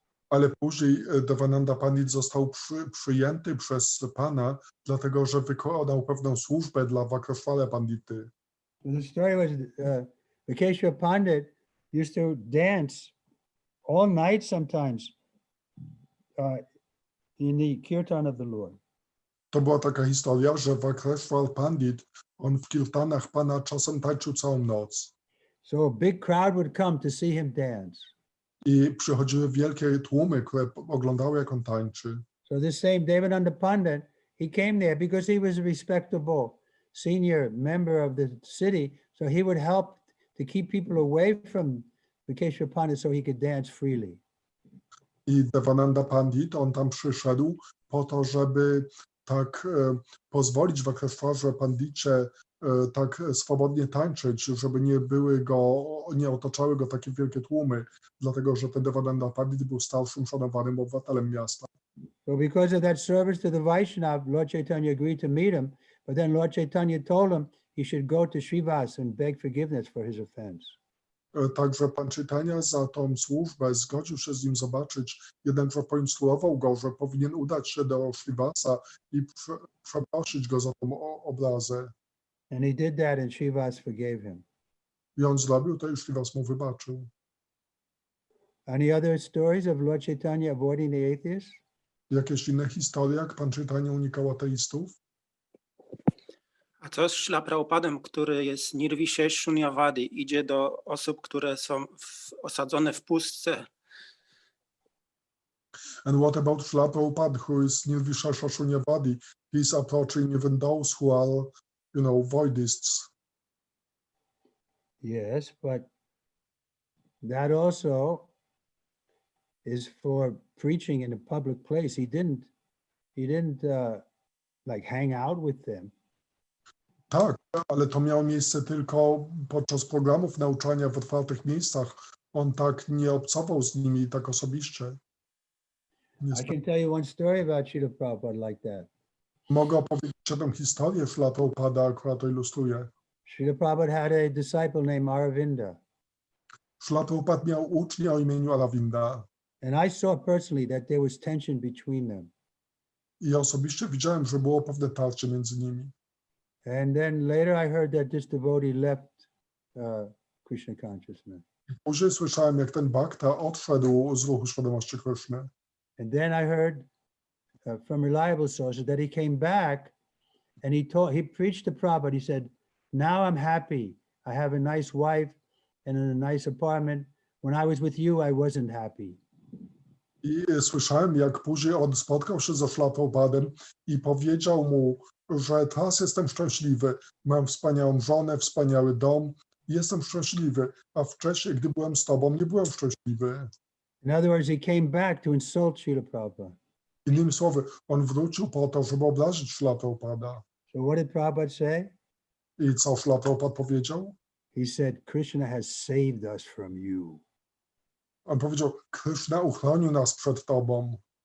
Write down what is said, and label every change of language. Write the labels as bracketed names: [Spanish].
[Polish] Ale później Devananda Pandit został przyjęty przez Pana, dlatego że wykonał pewną służbę dla Vakreshwara Pandity. [English] The story was Vikeshwara Pandit used to dance all night sometimes in the kirtan of the Lord. [Polish] To była taka historia, że Vakreshwar Pandit, on w kirtanach Pana czasem tańczył całą noc. [English] So a big crowd would come to see him dance. [Polish] I przychodziły wielkie tłumy, które oglądały, jak on tańczy. [English] So this same Devananda Pandit, he came there because he was a respectable senior member of the city. So he would help to keep people away from Vikeshwara Pandit so he could dance freely. [Polish] I Devananda Pandit, on tam przyszedł po to, żeby tak pozwolić Vakreshwarze Pandicie tak swobodnie tańczyć, żeby nie otaczały go takie wielkie tłumy, dlatego że ten Devananda Pandit był starszym, szanowanym obywatelem miasta. [English] So because of that service to the Vaishnava, Lord Chaitanya agreed to meet him, but then Lord Chaitanya told him he should go to Srivas and beg forgiveness for his offense. [Polish] Także Pan Chaitanya za tą służbę zgodził się z nim zobaczyć, jednakże poinstruował go, że powinien udać się do Srivasa i przeprosić go za tą obrazę. [English] And he did that and Srivas forgave him. [Polish] I on zrobił to i Srivas mu wybaczył. [English] Any other stories of Lord Chaitanya avoiding the atheists? [Polish] Jakieś inne historie, jak Pan Chaitanya unikał ateistów? A co z Śrila Prabhupadem, który jest nirvishesh shunyavadi, idzie do osób, które są osadzone w pustce? [English] And what about Srila Prabhupada, who is nirvishesha shunyavadi? He's approaching even those who are, voidists. Yes, but that also is for preaching in a public place. He didn't like hang out with them. [Polish] Tak, ale to miało miejsce tylko podczas programów nauczania w otwartych miejscach. On tak nie obcował z nimi tak osobiście. [English] I can tell you one story about Srila Prabhupada like that. [Polish] Mogę opowiedzieć tę historię Srila Prabhupada, która to ilustruje. [English] Srila Prabhupada had a disciple named Aravinda. [Polish] Srila Prabhupada miał ucznia o imieniu Aravinda. [English] And I saw personally that there was tension between them. [Polish] I osobiście widziałem, że było pewne tarcie między nimi. [English] And then later I heard that this devotee left Krishna consciousness. [Polish] Później słyszałem, jak ten bhakta odszedł z ruchu świadomości Krishny. [English] And then I heard from reliable sources that he came back and he preached to Prabhupada. He said, now I'm happy. I have a nice wife and a nice apartment. When I was with you, I wasn't happy. [Polish] I słyszałem, jak później on spotkał się ze Srila Prabhupadem i powiedział mu, że teraz jestem szczęśliwy. Mam wspaniałą żonę, wspaniały dom. Jestem szczęśliwy, a wcześniej, gdy byłem z tobą, nie byłem szczęśliwy. [English] In other words, he came back to insult Srila Prabhupada. [Polish] Innymi słowy, on wrócił po to, żeby obrazić Srila Prabhupada. [English] So what did Prabhupada say? [Polish] I co Srila Prabhupada powiedział? [English] He said, Krishna has saved us from you. [Polish] On powiedział, Krishna uchronił nas przed tobą.